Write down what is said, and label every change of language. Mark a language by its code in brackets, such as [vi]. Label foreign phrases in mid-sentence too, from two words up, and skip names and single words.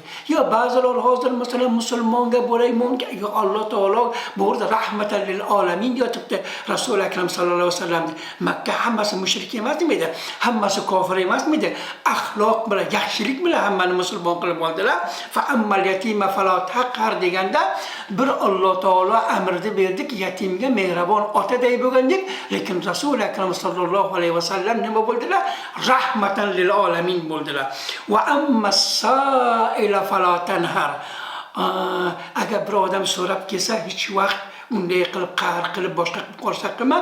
[uz] Yo ba'zilar hozir masalan musulmonga bo'laymonga, yo Alloh taolo bu yerda [ar] رحمة للعالمين [uz] yotibdi. Rasul akram [ar] صلى الله عليه وسلم [uz] Makka hammasi mushrik emasmidi? Hammasi kofir emasmidi? Axloq bilan, yaxshilik bilan hammani musulmon qilib oldilar. [ar] فأما اليتيم فلا تقهر [uz] deganda bir Alloh taolo amrni berdiki, yatimga mehribon otaday bo'lgan deb, lekin Rasul akram [ar] صلى الله عليه وسلم [uz] nima bo'ldilar? [ar] رحمة للعالمين bo'ldilar. وأما السائل فلا تنهر. [uz] Agar bir odam so'rab kelsa, hech vaqt unday qilib qahr qilib boshqa qilib qolsa qilma.